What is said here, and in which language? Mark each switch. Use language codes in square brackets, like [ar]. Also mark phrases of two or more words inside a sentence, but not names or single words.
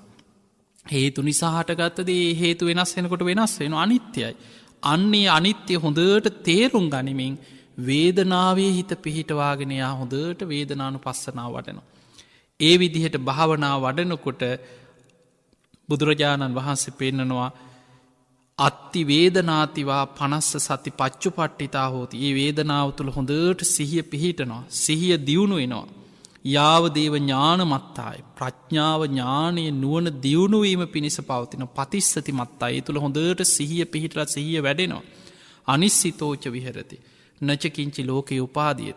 [si] හේතු නිසා හටගත්තදේ හේතු වෙනස් වෙනකොට වෙනස් වෙන අනිත්‍යයි. අන්නේ අනිත්‍ය හොඳට තේරුම් ගනිමින් වේදනාවේ හිත පිහිටවාගෙනයා හොඳට වේදනානු පස්සනාව වටනවා. ඒ විදිහට භාවනා වඩනකොට බුදුරජාණන් වහන්සේ පෙන්නනවා [pi] අත්ති වේදනාතිවා පනස්ස සති පච්චු පට්ටිතා හෝති. [si] ඒ වේදනාව තුළ හොඳට සිහිය පිහිටනවා. සිහිය දියුණු වෙනවා. [pi] යාවදේව ඥාන මත්තායි. [si] ප්‍රඥාව ඥානය නුවන දියුණුවීම පිණිස පවතින [pi] පතිස්සති මත්තා. [si] ඒ තුළ හොඳට සිහිය පිහිටලත් සිහිය වැඩෙනවා. [pi] අනිස්සිතෝච විහරති. නචකින්චි ලෝකයේ උපාදියති.